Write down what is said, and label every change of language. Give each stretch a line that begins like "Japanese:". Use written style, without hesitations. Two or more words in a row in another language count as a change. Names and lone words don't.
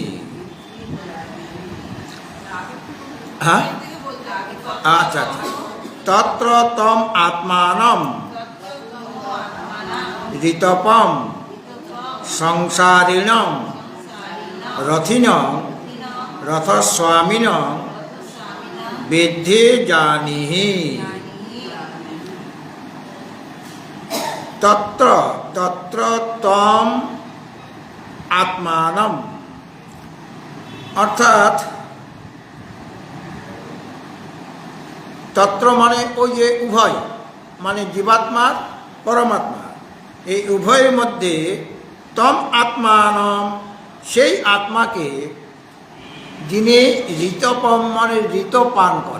Bangla: হ্যাঁ, আচ্ছা আচ্ছা।
Sanskrit: তত্র তম আত্মানম ঋতপম সংসারিণং রথিনং রথস্বামিনং বিদ্ধি জানিহি। তত্র তত্র তম আত্মানম,
Bangla: অর্থাৎ তত্র মানে ওই যে উভয় মানে জীবাত্মার পরমাত্মা, এই উভয়ের মধ্যে
Sanskrit: তম আত্মানম
Bangla: সেই আত্মাকে যিনি ঋতপম মানে ঋত পান করে।